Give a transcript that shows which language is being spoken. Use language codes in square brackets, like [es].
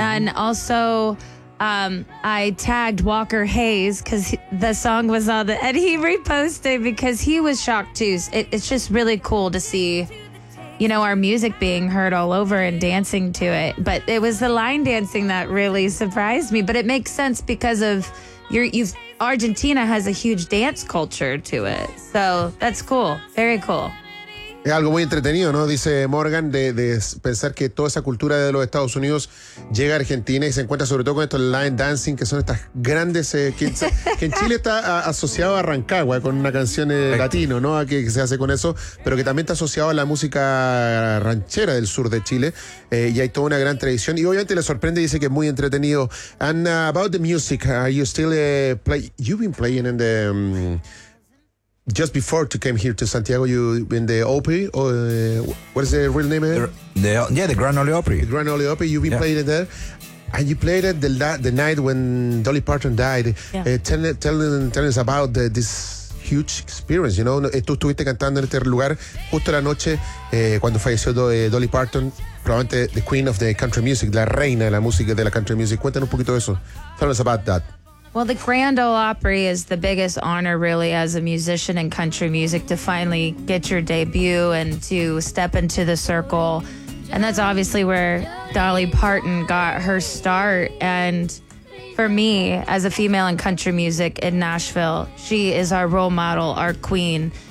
[en] And also, I tagged Walker Hayes because the song was on the, and he reposted because he was shocked too. It's just really cool to see, you know, our music being heard all over and dancing to it. But it was the line dancing that really surprised me. But it makes sense because of Argentina has a huge dance culture to it. So that's cool. Very cool. [es] Es algo muy entretenido, ¿no? Dice Morgan, de pensar que toda esa cultura de los Estados Unidos llega a Argentina y se encuentra sobre todo con estos line dancing, que son estas grandes... que en Chile está asociado a Rancagua, con una canción latino, ¿no? Que se hace con eso, pero que también está asociado a la música ranchera del sur de Chile, y hay toda una gran tradición. Y obviamente le sorprende, dice que es muy entretenido. [en] And about the music, are you still playing? You've been playing in the... just before to came here to Santiago, you in the Opry, or what is the real name? The Grand Ole Opry. The Grand Ole Opry, you've been playing it there. And you played it the night when Dolly Parton died. Yeah. Tell us about this huge experience, you know. [es] Tú estuviste cantando en este lugar justo la noche cuando falleció Dolly Parton, probablemente the queen of the country music, la reina de la música de la country music. Cuéntanos un poquito de eso. [en] Tell us about that. Well, the Grand Ole Opry is the biggest honor, really, as a musician in country music to finally get your debut and to step into the circle. And that's obviously where Dolly Parton got her start. And for me, as a female in country music in Nashville, she is our role model, our queen.